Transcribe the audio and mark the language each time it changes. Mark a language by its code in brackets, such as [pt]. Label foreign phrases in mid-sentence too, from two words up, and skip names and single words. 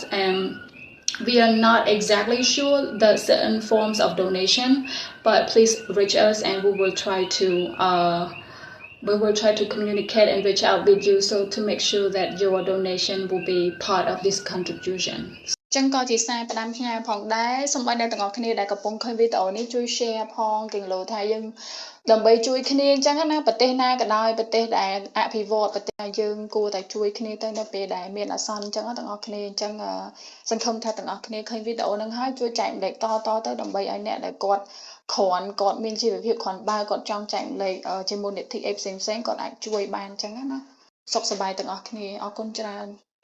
[en] And we are not exactly sure the certain forms of donation, but please reach us and we will try to communicate and reach out with you so to make sure that your donation will be part of this contribution. [km] ចឹងក៏ជាសារផ្ដាំផ្ញើផងដែរសូមឲ្យអ្នកទាំងអស់គ្នាដែលកំពុងឃើញវីដេអូនេះជួយ share ផងគិងលោថាយើងដើម្បីជួយគ្នាអញ្ចឹងណាប្រទេសណាក៏ដោយប្រទេសដែលអភិវឌ្ឍប្រទេសយើងគួរតែជួយគ្នាទៅនៅពេលដែលមានអាសន្នអញ្ចឹងទាំងអស់គ្នាអញ្ចឹងសង្ឃឹមថាទាំងអស់គ្នាឃើញវីដេអូហ្នឹងហើយជួយចែកម្លែកតទៅដើម្បីឲ្យអ្នកដែលគាត់គាត់មានជីវភាពគ្រាន់បើគាត់ចង់ចែកម្លែកជាមួយនិតិផ្សេងៗគាត់អាចជួយបានអញ្ចឹងណាសុខសប្បាយទាំងអស់គ្នាអរគុណច្រើន